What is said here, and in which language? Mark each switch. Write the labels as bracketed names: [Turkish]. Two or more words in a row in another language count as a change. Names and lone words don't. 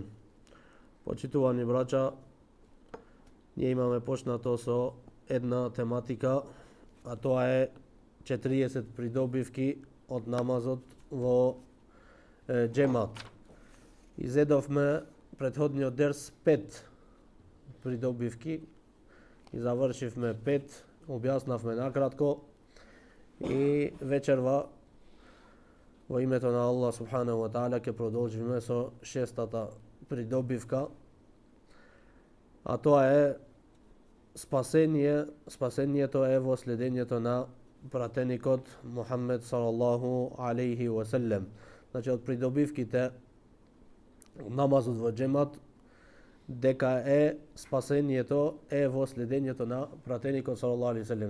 [Macedonian] Почитувани браќа, ние имаме почнато со една тематика, а тоа е 40 придобивки од намазот во џемат. Изедовме претходниот дерс 5 придобивки и завршивме 5, објаснавме накратко и вечерва во името на [Arabic] الله سبحانه وتعالى [Macedonian] ќе продолжиме со шестата придобивка, а тоа е спасението е во следењето на пратеникот Мухаммед [Arabic] صلى الله عليه وسلم. [Macedonian] Значи од придобивките намазот во џемат дека е спасението е во следењето на пратеникот [Arabic] صلى الله عليه وسلم.